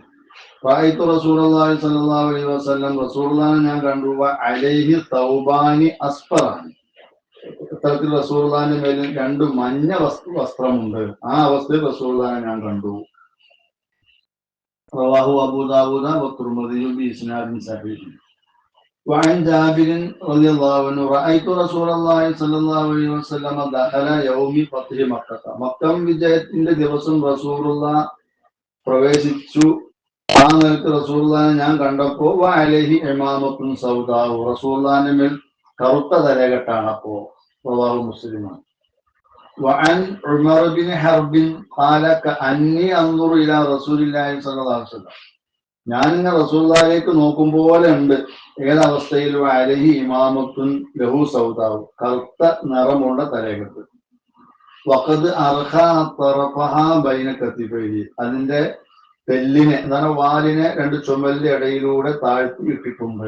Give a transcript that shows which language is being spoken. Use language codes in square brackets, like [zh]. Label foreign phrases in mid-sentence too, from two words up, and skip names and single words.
[ar] رأيت رسول الله صلى الله عليه وسلم [ml] റസൂലുള്ളാഹിനെ ഞാൻ കണ്ടു [ar] عليه ثوبان أصفران [ml] ഇത്തരത്തിൽ റസൂലുള്ളാഹിന്റെ മേലിൽ രണ്ട് മഞ്ഞ വസ്ത്രമുണ്ട്. ആ അവസ്ഥയിൽ റസൂലുള്ളാഹിനെ ഞാൻ കണ്ടു. [ar] رواه أبو داود والترمذي بإسناد صحيح. وعن جابر رضي الله عنه رأيت رسول الله صلى الله عليه وسلم دخل يوم فتح مكة. [ml] മക്കം വിജയത്തിന്റെ ദിവസം റസൂലുള്ളാഹി പ്രവേശിച്ചു. ആ നേരത്ത് റസൂലുള്ളാഹിനെ ഞാൻ കണ്ടപ്പോ [ar] وعليه عمامة سوداء [ml] റസൂലുള്ളാഹിന്റെ മേൽ കറുത്ത തലകെട്ടാണ്. അപ്പോ റവാഹു മുസ്ലിമാണ്. [ar] وعن عمر بن حرب قال كأني أنظر إلى رسول الله صلى الله عليه وسلم [ml] ഞാനിങ്ങനെ റസൂലുള്ളാഹിലേക്ക് നോക്കും പോലെ ഉണ്ട്. ഏതവസ്ഥയിൽ [ar] عليه عمامة له سوداء [ml] കറുത്ത നിറമുള്ള തലകെട്ട്. [ar] وقد أرخى طرفها بين كتفيه [ml] അതിന്റെ തെല്ലിനെ എന്താണ് വാലിനെ രണ്ട് ചുമലിന്റെ ഇടയിലൂടെ താഴ്ത്തി ഇട്ടിട്ടുണ്ട്.